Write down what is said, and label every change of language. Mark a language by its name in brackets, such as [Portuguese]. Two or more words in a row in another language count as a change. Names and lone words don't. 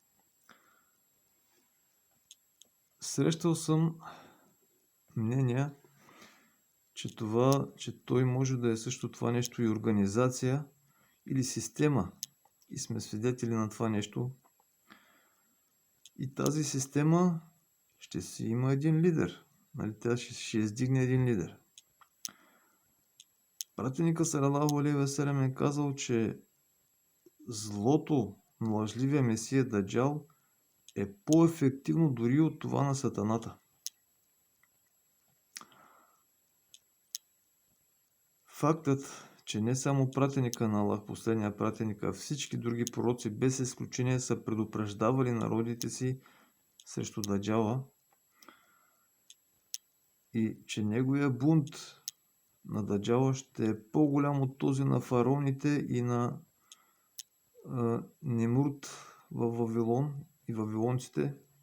[Bulgarian] Срещал съм мнения, че той може да е също това нещо и организация или система. И сме свидетели на това нещо. И тази система ще си има един лидер. Нали? Тя ще издигне един лидер. Пратеника [Arabic] صلى الله عليه وسلم [Bulgarian] е казал, че злото на лъжливия Месия Даджал е по-ефективно дори от това на сатаната. Фактът, че не само пратеника на Аллах, последния пратеник, а всички други пророци без изключение са предупреждавали народите си срещу Даджала и че неговия бунт на Даджала ще е по-голям от този на фараоните и на Немрут в Вавилон и вавилонците.